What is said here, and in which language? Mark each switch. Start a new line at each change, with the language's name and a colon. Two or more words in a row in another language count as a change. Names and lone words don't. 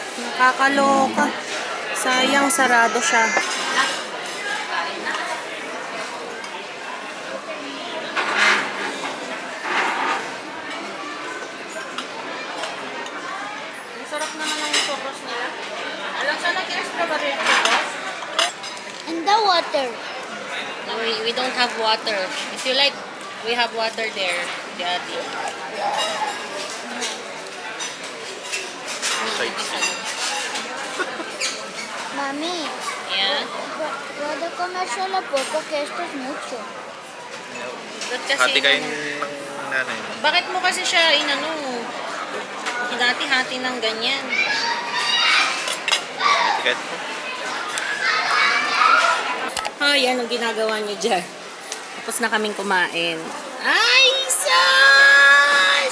Filipino: Nakakaloka. Sayang, sarado siya. Ang sarap naman ng chocos nila. Alam siya nag-extra ba rin chocos?
English: And the water. No, we don't have water. If you like, we have water there, Daddy.
Spanish: Mami,
English: Yeah.
Spanish: puedo comer solo poco que esto es mucho.
Filipino: Ba't kasi Hati kayo ng nanay. bakit mo kasi siya inano? Hinati-hati ng ganyan. Hati kayo. Yan ang ginagawa niyo dyan. Tapos na kaming kumain. Ay, sus!